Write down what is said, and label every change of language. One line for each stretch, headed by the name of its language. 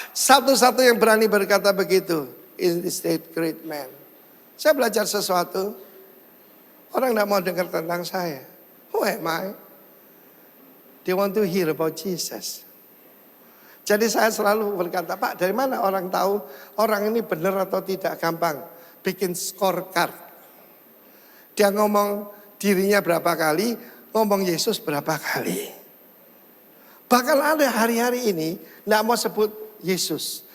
Indonesian: Satu-satu yang berani berkata begitu.
English: Is that great man.
Indonesian: Saya belajar sesuatu. Orang tidak mau dengar tentang saya.
English: Who am I? They want to hear about Jesus.
Indonesian: Jadi saya selalu berkata, Pak, dari mana orang tahu orang ini benar atau tidak? Gampang. Bikin scorecard. Dia ngomong dirinya berapa kali, ngomong Yesus berapa kali. Bahkan ada hari-hari ini tidak mau sebut Yesus.